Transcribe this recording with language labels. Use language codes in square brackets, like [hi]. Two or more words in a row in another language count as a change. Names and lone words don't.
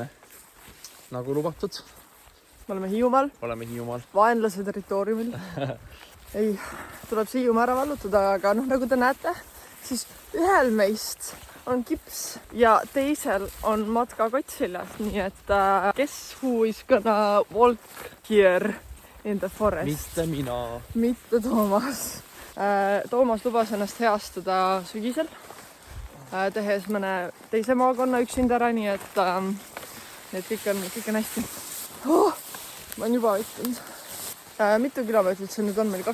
[et] Nagu lubatud. Me oleme Hiiumaal. Oleme Hiiumaal. Vaenlase territooriumil. Ei, tuleb see Hiiumaa ära vallutada, aga nagu te näete, siis ühel meist on kips ja teisel on matkakott seljas, nii et kes [en] who is gonna walk here in the forest? [et] Mitte mina. Mitte Toomas. Toomas lubas ennast heastada sügisel, tehes mõne teise maakonna üksinda ära, nii et kõik on hästi. Ma olen juba võtnud. Mitu kilomeetrit see nüüd on meil?